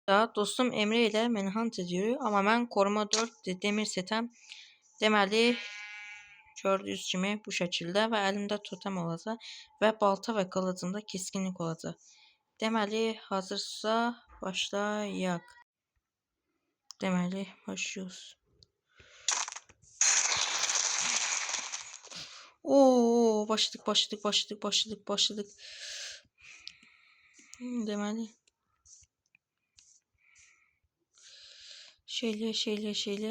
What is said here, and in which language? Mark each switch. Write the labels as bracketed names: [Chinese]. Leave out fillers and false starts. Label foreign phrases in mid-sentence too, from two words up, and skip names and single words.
[Turkish] Dostum Emre ile Manhunt ediyor ama ben koruma 4 demir setem. [Azerbaijani] Deməli gördüyünüz kimi bu şəkildə və əlimdə totem olacaq və balta və qılıcımda keskinlik olacaq. Deməli hazırsa başlayaq. [Turkish] Deməli başlıyoruz. Oo, başladık. [Azerbaijani] Deməli şeyle.